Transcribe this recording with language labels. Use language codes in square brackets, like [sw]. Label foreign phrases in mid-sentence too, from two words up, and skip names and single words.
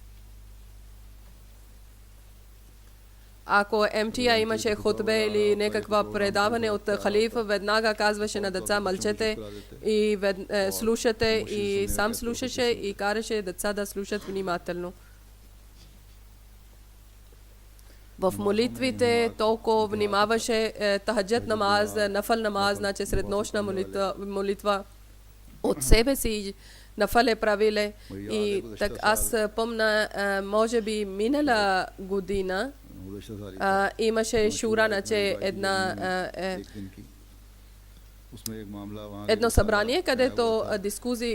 [bg] Ако МТА имаше хутбе или някаква предаване от халифа, веднага казваше на деца мълчете и слушате и сам слушаше и караше деца да слушат внимателно. в молитвите толкова внимаваше [ur] تہجد نماز، نفل نماز, [bg] значи среднощна молитва от себе си нафал е правиле. И так аз помня, може би минала година имаше шура, значи едно събрание, където дискусии